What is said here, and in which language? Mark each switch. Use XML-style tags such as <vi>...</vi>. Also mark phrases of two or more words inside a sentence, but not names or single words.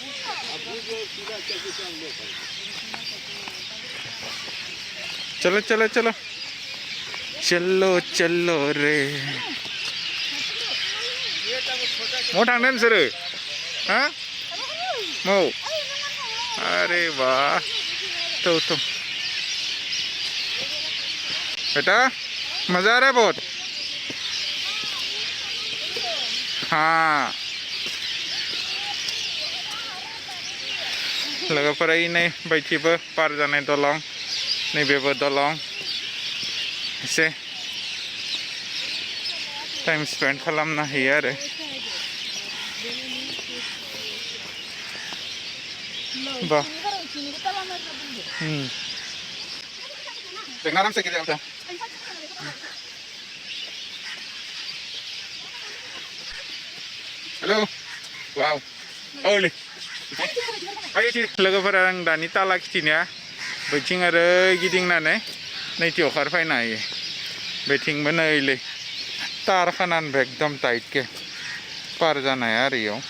<hi>चलो रे</hi> <brx>मौ थांदों नोंसोरो हा मौ</brx> <hi>अरे वाह तो बेटा मजा आ रहा है बहुत हाँ</hi> <brx>लोगोफोरा नै बैथिबो पार जानाय दलं नैबेबो दलं एसे</brx> <en>time spend</en> <brx>खालामनो हायो आरो</brx> <hi>वाह देखना आराम से गिर जाता हेलो</hi> <brx>वाव ओले लोगोफोरा आं दानि ताला खिथिनाया बैथिं आरो गिदिंनानै नैथियाव खारफैनो हायो बैथिंबो नैलै तार खानानै एकदम टाइटके पार जानो हाया आरो इयाव</brx>